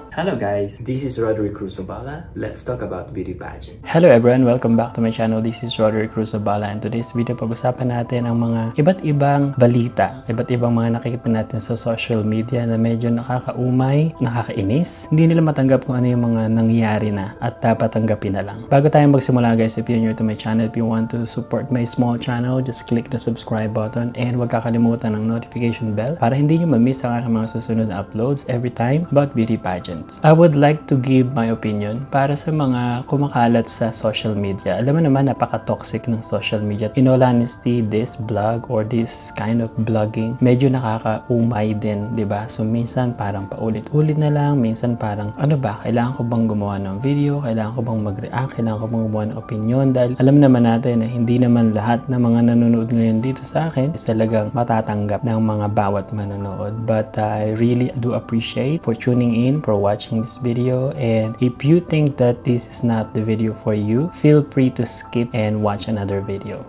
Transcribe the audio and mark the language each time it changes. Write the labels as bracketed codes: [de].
[en] Hello guys, this is Roderick Cruzabala. Let's talk about beauty pageant. Hello everyone, welcome back to my channel. This is Roderick Cruzabala and today's video [tl] pag-usapan natin ang mga iba't ibang balita, iba't ibang mga nakikita natin sa social media na medyo nakakaumay, nakakainis. Hindi nila matanggap kung ano yung mga nangyayari na at dapat tanggapin na lang. Bago tayo magsimula [en] guys, if you're new to my channel, if you want to support my small channel, just click the subscribe button and [tl] huwag kakalimutan ng notification bell para hindi nyo ma-miss ang aking mga susunod na [en] uploads every time about beauty pageants. I would like to give my opinion [tl] para sa mga kumakalat sa [en] social media. [tl] Alam mo naman, napaka-toxic ng social media. [en] In all honesty, this blog or this kind of blogging, [tl] medyo nakakaumay din, di ba? So minsan parang paulit-ulit na lang, minsan parang ano ba, kailangan ko bang gumawa ng video, kailangan ko bang mag-react, kailangan ko bang gumawa ng opinion, dahil alam naman natin na hindi naman lahat ng mga nanonood ngayon dito sa akin is talagang matatanggap ng mga bawat manonood. [en] But I really do appreciate for tuning in, for watching this video, and if you think that this is not the video for you, feel free to skip and watch another video.